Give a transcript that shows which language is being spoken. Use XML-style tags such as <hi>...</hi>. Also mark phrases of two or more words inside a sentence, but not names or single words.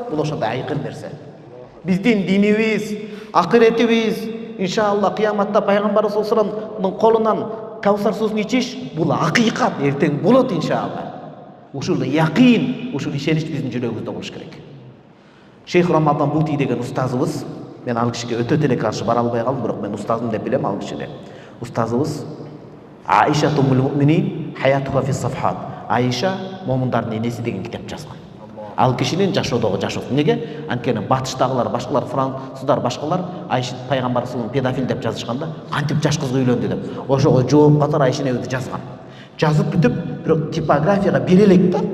<ky>Бул ошондой айкын нерсе. Биздин динибиз, акыретибиз, иншалла кыяматта пайгамбарыбыз</ky> <ar>صلى الله عليه وسلم</ar> <ky>колунан Каусар суусун ичиш бул акыйкат, эртең болот иншалла. Ушул якын, ушул ишенич биздин жүрөгүбүздө болуш керек. Шейх Рамадан Бути деген устазыбыз, мен ал кишиге өтө теле каршы бара албай калдым, бирок мен устазым деп билем ал кишини.</ky> <ar>Устазыбыз عائشة أم المؤمنين حياتها في صفحات.</ar> <ky>Аиша момундардын энеси деген китеп жазган. Ал кишинин жашоодогу жашоосу. Неге? Анткени батыштагылар, башкалар, француздар, башкалар Айша пайгамбар саллаллаху педофил деп жазышканда, кантип жаш кызга үйлөндү деп. Ошого жооп катар Айшаны өзү жазган. Жазып бүтүп, бирок типографияга бере элек да.</ky>